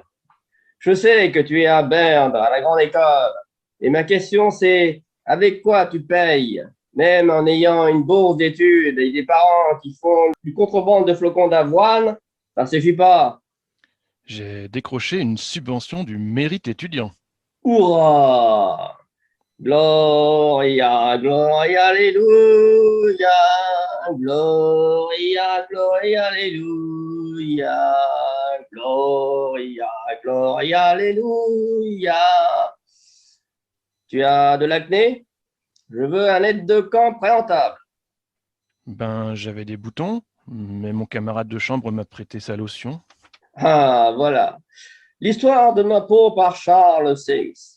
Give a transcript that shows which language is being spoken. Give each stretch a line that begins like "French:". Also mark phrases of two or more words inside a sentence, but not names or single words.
French: Je sais que tu es à Baird, à la grande école. Et ma question c'est, avec quoi tu payes? Même en ayant une bourse d'études et des parents qui font du contrebande de flocons d'avoine, ça ne suffit pas. J'ai décroché une subvention du mérite étudiant. Hurrah!
Latin: Gloria, gloria, alléluia. Gloria, gloria, alléluia. Gloria, gloria, alléluia.
French: Tu as de l'acné? Je veux un aide de camp préentable. Ben, j'avais des boutons, mais mon camarade de chambre m'a prêté sa lotion. Ah, voilà. L'histoire de ma peau par Charles Six.